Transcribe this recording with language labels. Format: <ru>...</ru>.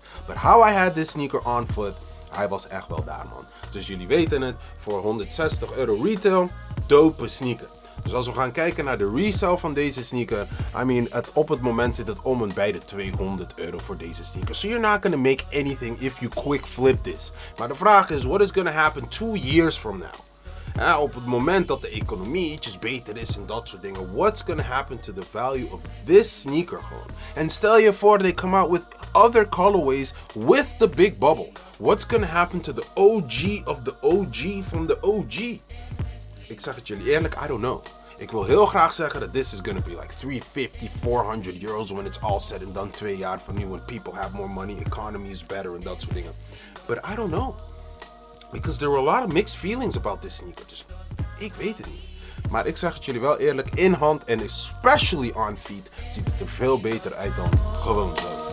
<en>But how I had this sneaker on foot,</en> <nl>hij was echt wel daar,</nl> <en>man.</en> <nl>Dus jullie weten het, voor €160 retail, dope sneaker. Dus als we gaan kijken naar de resale van deze sneaker, I mean, op het moment zit het om en bij de €200 voor deze sneaker.</nl> <en>So you're not gonna make anything if you quick flip this.</en> <nl>Maar de vraag is,</nl> <en>what is gonna happen 2 years from now?</en> <nl>Op het moment dat de economie ietsjes beter is en dat soort dingen,</nl> <en>what's gonna happen to the value of this sneaker</en> <nl>gewoon? En stel je voor,</nl> <en>they come out with other colorways with the big bubble. What's gonna happen to the OG of the OG from the OG?</en> <nl>Ik zeg het jullie eerlijk,</nl> <en>I don't know.</en> <nl>Ik wil heel graag zeggen dat</nl> <en>this is gonna be like 350, €400 when it's all said and done</en> <nl>2 jaar van nu,</nl> <en>when people have more money, economy is better</en> <nl>en dat soort dingen.</nl> <en>But I don't know. Because there were a lot of mixed feelings about this sneaker.</en> <nl>Dus ik weet het niet. Maar ik zeg het jullie wel eerlijk, in hand en</nl> <en>especially on feet</en> <nl>ziet het er veel beter uit dan gewoon zo.</nl>